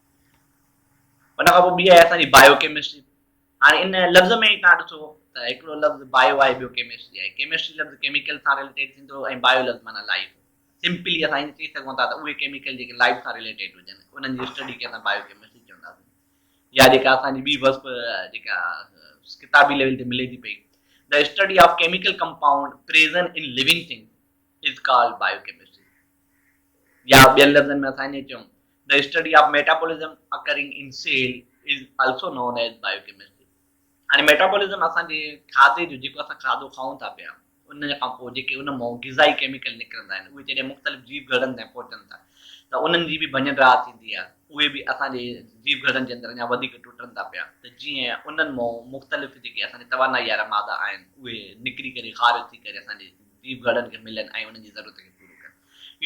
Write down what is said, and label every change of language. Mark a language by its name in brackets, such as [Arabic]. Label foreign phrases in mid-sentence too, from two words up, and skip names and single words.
[Sindhi] उन खां पोइ ॿी आहे असांजी बायोकेमिस्ट्री। हाणे इन लफ़्ज़ में ई तव्हां ॾिसो त हिकिड़ो लफ़्ज़ बायो आहे, ॿियो केमिस्ट्री आहे। केमिस्ट्री लफ़्ज़ केमिकल सां रिलेटेड थींदो ऐं बायो लफ़्ज़ माना लाइफ। सिंपली असां ईअं चई सघूं था त उहे केमिकल जेके लाइफ सां रिलेटेड हुजनि उन्हनि जी स्टडी खे असां बायोकेमिस्ट्री चवंदासीं। या जेका असांजी ॿी वस्प जेका किताबी लेवल ते मिले थी पई, [English] the study of chemical compound present in living thing is called biochemistry. [Sindhi] या ॿियनि लफ़्ज़नि में असां ईअं चऊं [English] the study of metabolism occurring in cell is also known as biochemistry. [Sindhi] हाणे मेटाबॉलिज्म असांजे खाधे जो जेको असां खाधो खाऊं था पिया उन खां पोइ जेके उन मां ग़िज़ाई केमिकल निकिरंदा आहिनि उहे जॾहिं मुख़्तलिफ़ जीव घड़नि ताईं पहुचनि था त उन्हनि जी बि भञ राह थींदी आहे, उहे बि असांजे जीव घड़नि जे अंदरि अञा वधीक टुटनि था पिया, त जीअं उन्हनि मां मुख़्तलिफ़ जेके असांजे तवानाई वारा मादा आहिनि उहे निकिरी करे ख़ारिज थी करे असांजे जीव घड़नि खे मिलनि ऐं उन्हनि जी ज़रूरत खे पूरो कनि।